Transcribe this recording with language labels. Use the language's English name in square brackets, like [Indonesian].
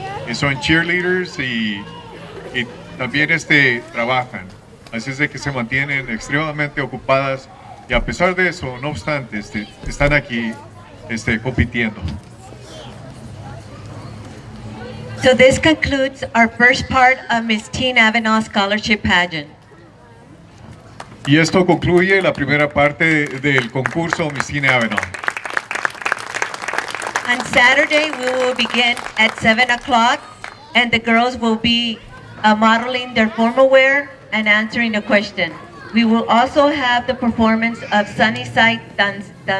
[Spanish] Y son cheerleaders y también trabajan. Así es de que se mantienen extremadamente ocupadas, y a pesar de eso, no obstante, están aquí compitiendo. [English] So this concludes our first part of Miss Teen Avenal Scholarship Pageant. [Spanish] Y esto concluye la primera parte del concurso Miss Teen Avenal. [English] On Saturday, we will begin at 7 o'clock, and the girls will be modeling their formal wear and answering a question. We will also have the performance of Sunnyside Dance.